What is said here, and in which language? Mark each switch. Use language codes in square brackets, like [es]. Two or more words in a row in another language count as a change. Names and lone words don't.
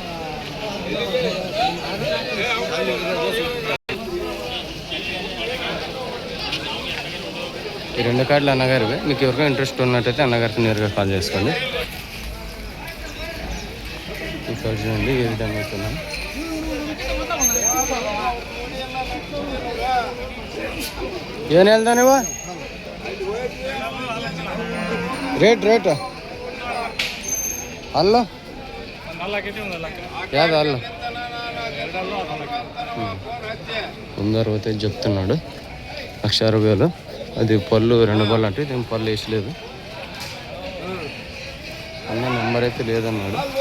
[te] ఈ 2 కార్డులు అన్నగారివి. మీకు ఎవరికైనా ఇంట్రెస్ట్ ఉన్నట్టయితే అన్నగారికి నేరుగా కాల్ చేసుకోండి. ఈ కార్డు చూడండి ఏ విధంగా అవుతున్నాను. [kn] ಏನು ಹೇಳ್ದ ನೀವು? ರೇಟ್ ಅಲ್ಲ [te] యాభై అల్ల 165 చెప్తున్నాడు. 160,000. అది పళ్ళు 2 బళ్ళు అంటే దీని పళ్ళు వేసలేదు. అన్న నెంబర్ అయితే లేదన్నాడు.